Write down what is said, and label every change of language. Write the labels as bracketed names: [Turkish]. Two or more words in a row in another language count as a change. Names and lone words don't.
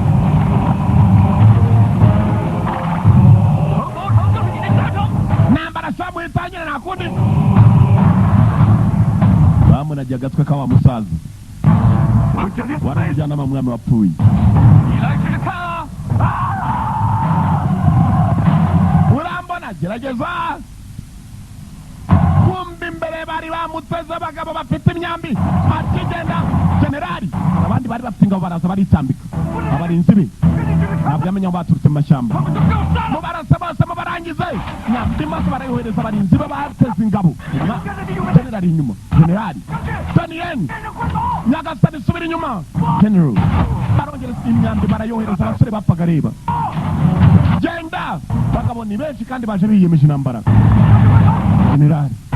[Chinese] 城谋城就是你的下场。 [Kinyarwanda] ntambara samu itangire nta kundi bamunagiye agatwe ka wa musaza [Chinese] 我这里 [Kinyarwanda] waramujyana mu mwami wapfuye [Chinese] 你来试试看啊！ [Kinyarwanda] urambona gerageza kumva imbere bari bamuteze abagabo bafite imyambi akigenda generali abandi bari bafite ingabo baraza baritambika abarinzi be ntabwo yamenya aho baturutse mu mashyamba mubarasa bose mubara nibarangize nyambi maze barayohereza abarinzi b'abateza ingabo generali inyuma generali daniyeli nyagasani subira inyuma general barongera imyambi barayohereza abasore bapfaga reba genda bagabo ni benshi kandi baje biyemeje intambara generali